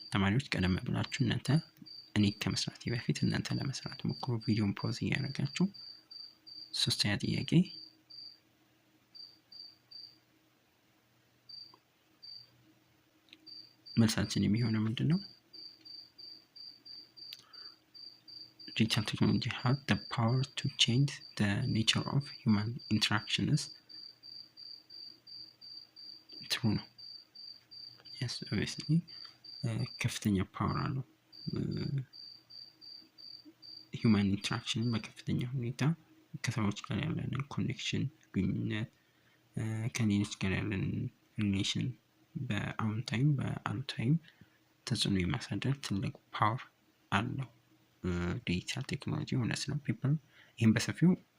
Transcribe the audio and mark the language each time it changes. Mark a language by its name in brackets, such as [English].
[Amharic] ተማሪዎች ቀደም ብላችሁ እናንተ እኔ ከመስራቴ በፊት እናንተ ለመስራት ሞክሩ። ቪዲዮን ፖዝ እያደረጋችሁ። ሶስተኛ ጥያቄ መልሳችን የሚሆነው ምንድነው? [English] Digital technology has the power to change the nature of human interactions. [Amharic] True ነው። [English] Yes, obviously [Amharic] ከፍተኛ ፓወር አለው። human interaction በከፍተኛ ሁኔታ ከሰዎች ጋር ያለን ኮኔክሽን ግንኙነት ከሌሎች ጋር ያለን ሪሌሽን በአዎንታዊም በአሉታዊም ተጽዕኖ የማሳደር ትልቅ ፓወር አለው ዲጂታል ቴክኖሎጂ እውነት ነው። ፒፕል ይህን በሰፊው